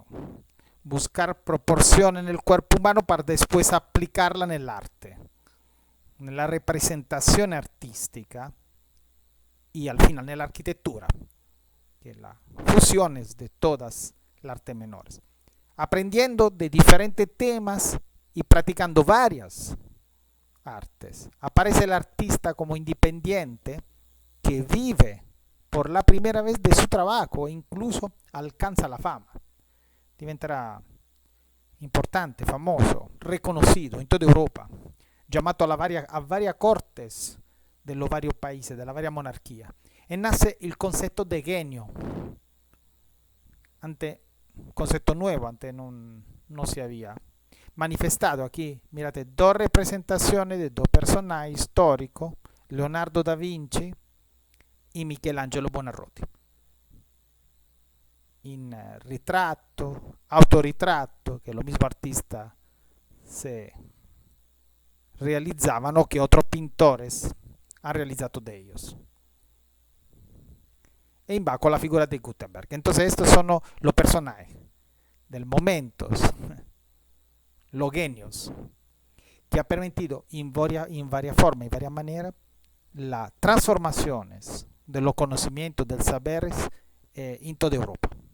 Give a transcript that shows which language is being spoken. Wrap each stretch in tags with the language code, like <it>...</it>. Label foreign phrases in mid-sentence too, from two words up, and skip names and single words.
<es>Buscar proporción en el cuerpo humano para después aplicarla en el arte, en la representación artística y al final en la arquitectura, que es la fusiones de todas las artes menores. Aprendiendo de diferentes temas y practicando varias artes. Aparece el artista como independiente que vive por la primera vez de su trabajo e incluso alcanza la fama.</es> <it>Diventerà importante, famoso, reconocido in tutta Europa, chiamato a varie</it> <es>cortes de los varios países, de la varia monarquía. E nace</es> <it>il concetto</it> <es>de genio, concepto nuevo, antes no se había manifestado. Aquí, mirate, dos representaciones de dos personajes históricos, Leonardo da Vinci y Michelangelo Buonarroti.</es> <it>In ritratto, autoritratto,</it> <es>que los mismos artistas se realizaban o que otros pintores han realizado de ellos.</es> <it>E in</it> <es>bajo la figura de Gutenberg. Entonces estos son los personajes del momento, los genios, que ha permitido en varias formas, en varias maneras, las transformaciones de los conocimientos, del saberes en toda Europa.</es>